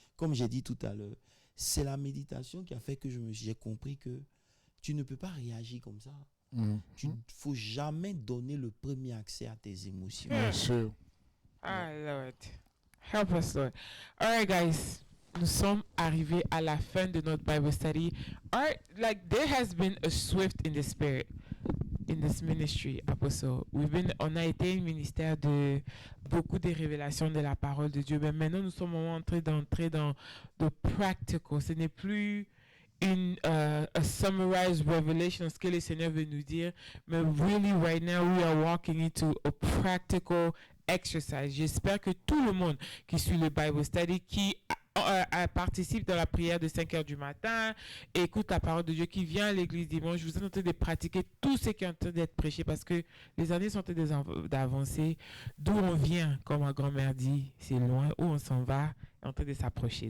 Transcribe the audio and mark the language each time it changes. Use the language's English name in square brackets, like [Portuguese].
[French] Comme j'ai dit tout à l'heure, c'est la méditation qui a fait que j'ai compris que tu ne peux pas réagir comme ça. Il ne faut jamais donner le premier accès à tes émotions. Bien sûr. [English] Ah, Lord. Help us, Lord. All right, guys. [French] Nous sommes arrivés à la fin de notre Bible study. [English] There has been a swift in the spirit in this ministry, Apostle. [French] On a été un ministère de beaucoup de révélations de la parole de Dieu. Mais maintenant, nous sommes en train d'entrer dans le practical. Ce n'est plus [English] a summarized revelation, [French] ce que le Seigneur veut nous dire. Mais [English] really, right now, we are walking into a practical exercise. [French] J'espère que tout le monde qui suit le Bible study, qui participe dans la prière de 5 heures du matin, écoute la parole de Dieu, qui vient à l'église dimanche, vous êtes en train de pratiquer tout ce qui est en train d'être prêché, parce que les années sont en train d'avancer. D'où on vient, comme ma grand-mère dit, c'est loin. Où on s'en va, est en train de s'approcher.